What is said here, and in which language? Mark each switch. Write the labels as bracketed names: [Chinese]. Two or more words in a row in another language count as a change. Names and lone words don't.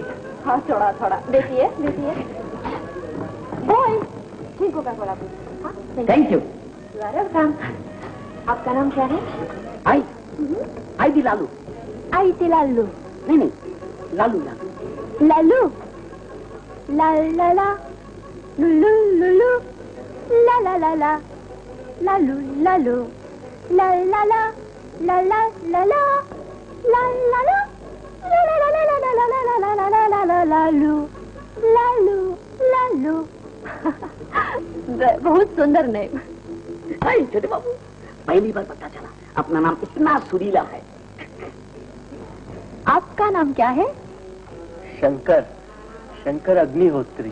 [Hindi] हाँ थोड़ा थोड़ा। बैठिए बैठिए। बोल, ठीक होगा थोड़ा। [English] Thank you. [Hindi] वेलकम। आपका नाम क्या है? आई दी लालू। आई थी लालू। नहीं नहीं, लालू लालू। लालू, ला ला ला, लुलु लुलु, ला ला ला ला, लालू लालू, ला ला ला, ला ला ला ला, ला ला ला, ला ला ला ला ला ला ला ला ला ला ला ला, लालू लालू लालू। बहुत सुंदर नेम। छोटे बाबू, पहली बार पता चला अपना नाम इतना सुरीला है। आपका नाम क्या है? शंकर, शंकर अग्निहोत्री।